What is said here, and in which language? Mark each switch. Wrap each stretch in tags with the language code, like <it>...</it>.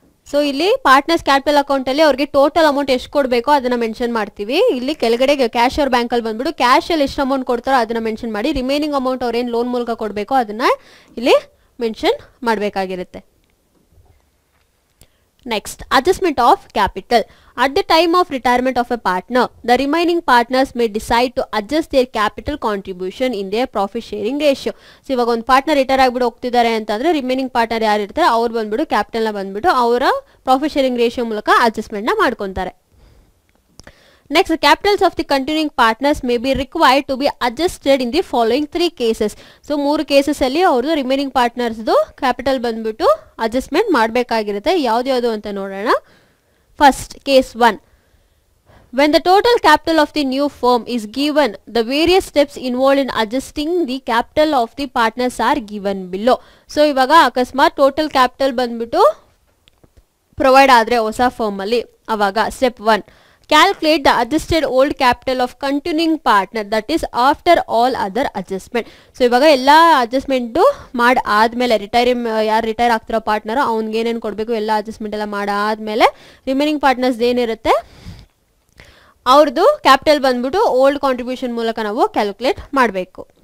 <kn>So ಇಲ್ಲಿ partners capital account ಅಲ್ಲಿ ಅವ್ರಿಗೆ ಟೋಟಲ್ ಅಮೌಂಟ್ ಎಷ್ಟು ಕೊಡಬೇಕೋ ಅದನ್ನ ಮೆನ್ಷನ್ ಮಾಡ್ತೀವಿ. ಇಲ್ಲಿ ಕೆಳಗಡೆ ಕ್ಯಾಶ್ ಆರ್ ಬ್ಯಾಂಕ್ ಅಲ್ಲಿ ಬಂದ್ಬಿಟ್ಟು ಕ್ಯಾಶ್ ಅಲ್ಲಿ ಎಷ್ಟು ಅಮೌಂಟ್ ಕೊಡ್ತಾರೋ ಅದನ್ನ ಮೆನ್ಷನ್ ಮಾಡಿ, ರಿಮೈನಿಂಗ್ ಅಮೌಂಟ್ ಅವ್ರು ಏನು ಲೋನ್ ಮೂಲಕ ಕೊಡಬೇಕೋ ಅದನ್ನ ಇಲ್ಲಿ mention ಮಾಡಬೇಕಾಗಿರುತ್ತೆ.</kn> <en>Next, adjustment of capital. At the time of retirement of a partner, the remaining partners may decide to adjust their capital contribution in their profit sharing ratio.</en> <kn>So ಇವಾಗ ಒಂದು partner retire ಆಗಿಬಿಟ್ಟು ಹೋಗ್ತಿದ್ದಾರೆ ಅಂತಂದ್ರೆ remaining partner ಯಾರು ಇರ್ತಾರೆ ಅವ್ರು ಬಂದ್ಬಿಟ್ಟು ಕ್ಯಾಪಿಟಲ್ನ ಬಂದ್ಬಿಟ್ಟು ಅವರ ಪ್ರಾಫಿಟ್ ಶೇರಿಂಗ್ ರೇಷಿಯೋ ಮೂಲಕ ಅಡ್ಜಸ್ಟ್ಮೆಂಟ್ನ ಮಾಡ್ಕೊತಾರೆ.</kn> <en>Next, the capitals of the continuing partners may be required to be adjusted in the following 3 cases.</en> <kn>So 3 cases ಅಲ್ಲಿ ಅವ್ರದ್ದು ರಿಮೈನಿಂಗ್ ಪಾರ್ಟ್ನರ್ಸ್ದು ಕ್ಯಾಪಿಟಲ್ ಬಂದ್ಬಿಟ್ಟು ಅಡ್ಜಸ್ಟ್ಮೆಂಟ್ ಮಾಡಬೇಕಾಗಿರುತ್ತೆ. ಯಾವ್ದು ಅಂತ ನೋಡೋಣ.</kn> <en>First case 1, when the total capital of the new firm is given, the various steps involved in adjusting the capital of the partners are given below.</en> <kn>So ಇವಾಗ ಅಕಸ್ಮಾತ್ total capital ಬಂದ್ಬಿಟ್ಟು provide ಆದರೆ ಹೊಸ firm ಅಲ್ಲಿ ಅವಾಗ step 1,</kn> <en>calculate the adjusted old capital of continuing partner, that is after all other adjustment.</en> <kn>So ಇವಾಗ ಎಲ್ಲ adjustment ಮಾಡಿ ಆದಮೇಲೆ ಯಾರು ರಿಟೈರ್ ಆಗ್ತಿರೋ ಪಾರ್ಟ್ನರು ಅವ್ನಿಗೆ ಏನೇನು ಕೊಡಬೇಕು ಎಲ್ಲ ಅಡ್ಜಸ್ಟ್ಮೆಂಟ್ ಎಲ್ಲ ಮಾಡಾದ್ಮೇಲೆ ರಿಮೈನಿಂಗ್ ಪಾರ್ಟ್ನರ್ಸ್ ಏನಿರುತ್ತೆ ಅವ್ರದ್ದು ಕ್ಯಾಪಿಟಲ್ ಬಂದ್ಬಿಟ್ಟು ಓಲ್ಡ್ ಕಾಂಟ್ರಿಬ್ಯೂಷನ್ ಮೂಲಕ ನಾವು ಕ್ಯಾಲ್ಕುಲೇಟ್ ಮಾಡಬೇಕು.</kn>